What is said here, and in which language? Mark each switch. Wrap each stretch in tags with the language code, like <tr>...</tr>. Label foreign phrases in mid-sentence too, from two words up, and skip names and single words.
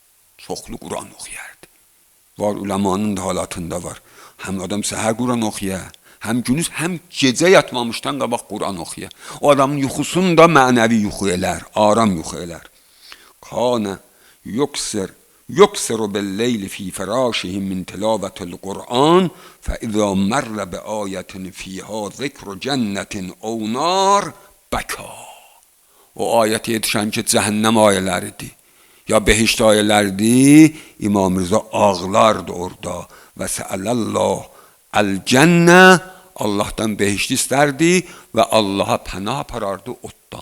<az>Var ulemanın da halatında var. Həm adam səhər Qur'an oxuya, həm gündüz, həm gecə yatmamışdan qabaq Qur'an oxuya. O adamın yuxusunu da mənəvi yuxu elər, aram yuxu elər.</az> <ar>كان يكثر بالليل في فراشه من تلاوة القرآن فإذا مر بآية فيها ذكر جنة أو نار بكى.</ar> <az>O ayət yetişən ki, cəhənnəm ayələridir, ya behişt ayələridir, İmam Rıza ağlardı orada və</az> <ar>سأل الله الجنة,</ar> <az>Allahdan behişt istərdi və Allaha pənah aparardı otdan.</az>